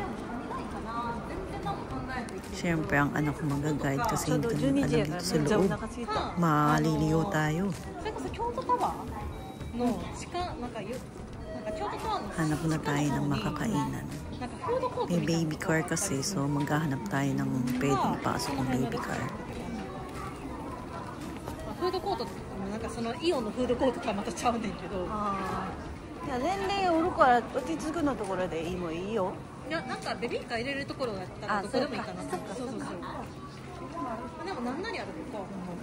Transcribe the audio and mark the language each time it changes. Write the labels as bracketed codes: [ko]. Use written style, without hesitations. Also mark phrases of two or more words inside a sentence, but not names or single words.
[tl] Siyempre, ang anak ko mag-guide kasi hindi kami alam dito sa loob. Maliliyo tayo. Hanap na tayo ng makakainan. May baby car kasi, so maghahanap tayo ng pwedeng ipasok ng baby car. [ja] フードコートってなんかそのイオンのフードコートとはまたちゃうねんけど。いや年齢おるから落ち着くのところでいいもいいよ。いやなんかベビーカー入れるところだったらどこでもいいかなって。そうそうそう。でもなんなりあるとか。